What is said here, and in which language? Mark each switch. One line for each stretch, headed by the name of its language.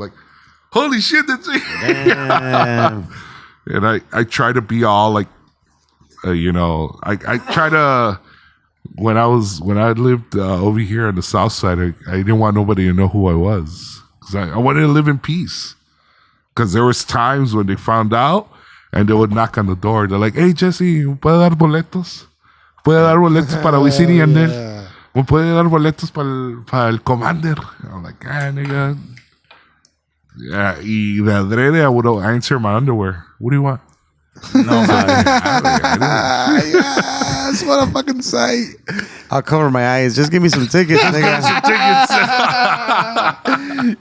English: Like, holy shit, that's me. And I try to be all like, I try to, when I lived over here on the south side, I didn't want nobody to know who I was. Because I wanted to live in peace. Because there was times when they found out and they would knock on the door. They're like, hey,
Spanish: Jesse, ¿puede dar boletos? ¿Puede dar boletos para Wisin y Yandel? ¿O puede dar boletos para el Commander?
English: I'm like, nigga. Yeah,
Spanish: y de adrede,
English: I would answer my underwear. What do you want? No, man. Yes, what a fucking sight. I'll cover my eyes. Just give me some tickets, nigga.